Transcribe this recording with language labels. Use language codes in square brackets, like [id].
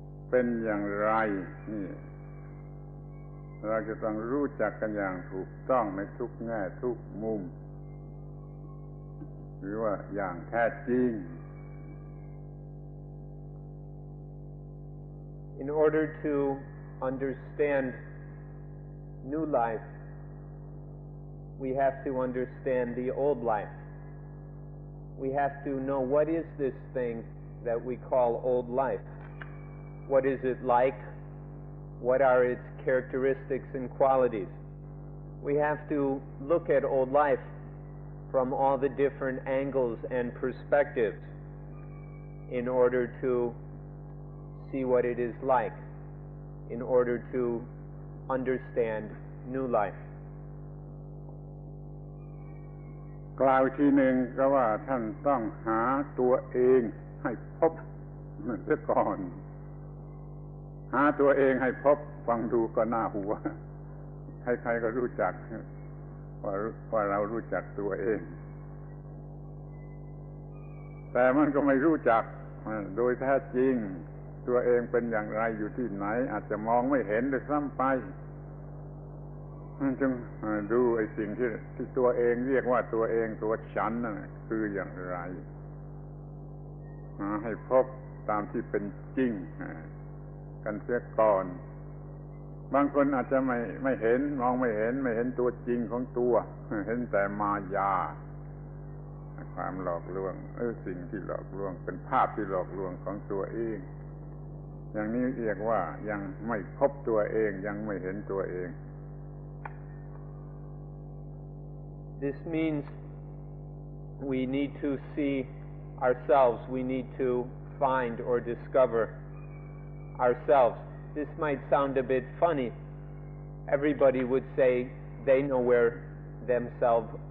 [th] เป็นอย่างไรนี่เราจะต้องรู้จักกันอย่างถูกต้องในทุกแง่ทุกมุมหรือว่าอย่างแท้จริง [en] In order to understand new life, we have to understand the old life. We have to know what is this thing that we call old life. What is it like? What are its characteristics and qualities? We have to look at old life from all the different angles and perspectives in order to see what it is like, in order to understand new life. [th] กล่าวทีหนึ่งก็ว่าท่านต้องหาตัวเองให้พบเสียก่อนหาตัวเองให้พบฟังดูก็น่าหัวใครๆก็รู้จักว่าเรารู้จักตัวเอง แต่มันก็ไม่รู้จักโดยแท้จริงตัวเองเป็นอย่างไรอยู่ที่ไหนอาจจะมองไม่เห็นด้วยซ้ำไปจึงดูไอ้สิ่งที่ตัวเองเรียกว่าตัวเองตัวฉันนั่นคืออย่างไร ให้พบตามที่เป็นจริงกันเสียก่อนบางคนอาจจะไม่เห็นมองไม่เห็นตัวจริงของตัวเห็นแต่มายาความหลอกลวงสิ่งที่หลอกลวงเป็นภาพที่หลอกลวงของตัวเองอย่างนี้เรียกว่ายังไม่พบตัวเองยังไม่เห็นตัวเอง [en] This means we need to see ourselves. We need to find or discover ourselves. This might sound a bit funny. Everybody would say they know where themselves.